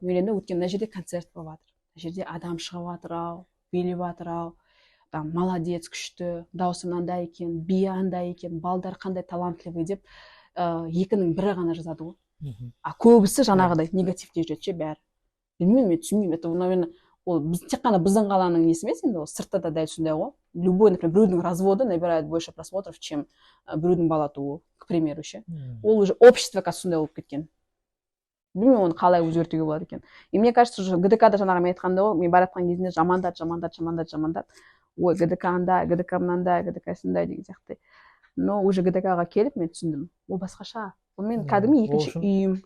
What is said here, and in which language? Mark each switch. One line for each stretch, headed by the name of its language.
Kazakh: Өйткені мына жерде концерт болып жатыр, мына жерде адам шығып жатыр ау, билеп жатыр ау, там молодец, күшті, дауысы мынандай екен, би андай екен, балдар қандай талантливый деп екінің бірі ғана жазады ғой. Көбісі жаңағыдай негативте жүреді ше бәрі. Білмеймін, мен түсінбеймін. Это, наверное, ол тек қана біздің қаланың несі емес, енді ол сыртта да дәл сондай ғой.
Russian: Любой, например, біреудің разводы набирает больше просмотров, чем біреудің бала тууы, к примеру ше.
Kazakh: Ол уже общество қазір сондай болып кеткен. Білмеймін, оны қалай өзгертуге болады екен. И мне кажется, уже ГДК-да жаңағы мен айтқанда ғой, мен баратқан кезінде жамандады. Ой, ГДК андай, ГДК мынандай, ГДК сындай деген сияқты. Но уже ГДК-ға келіп мен түсіндім. Ол басқаша. Ол мен кәдімгі екінші үйім.